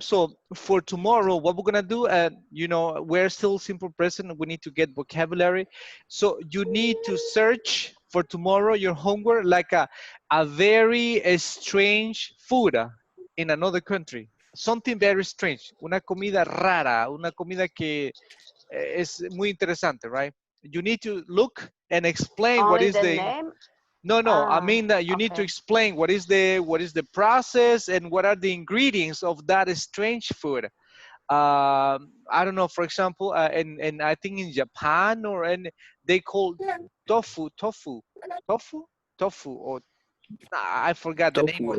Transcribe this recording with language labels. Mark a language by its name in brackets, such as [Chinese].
[English] So for tomorrow, what we're gonna do, you know, we're still simple present. We need to get vocabulary. So you need to search for tomorrow your homework like a very strange food in another country. Something very strange. [Spanish] Una comida rara. Una comida que es muy interesante, right? [English] You need to look and explain what Only is the the name. no, I mean that you need to explain what is the process and what are the ingredients of that strange food. I don't know, for example, and I think in Japan they call tofu, tofu, or I forgot the name of